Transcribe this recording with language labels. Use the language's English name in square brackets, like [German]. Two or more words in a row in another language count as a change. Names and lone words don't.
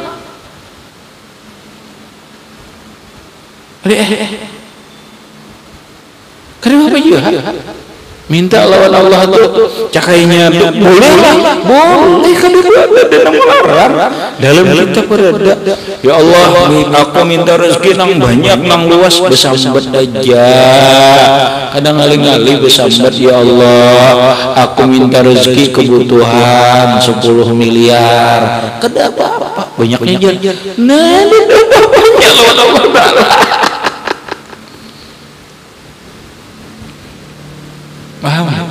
[Indonesian] Kenapa juga? [Banjar] Minta lawan Allah tuh cakainya tuh boleh lah, boleh kan ada melarang. Dalam kitab berada, ya Allah, aku minta rezeki nang banyak nang luas besambat aja. Kadang ngali-ngali besambat, ya Allah, aku minta rezeki kebutuhan 10 miliar. Kada apa-apa, banyaknya jar. Nah, bapaknya lawan Allah Ta'ala. [Indonesian] Paham?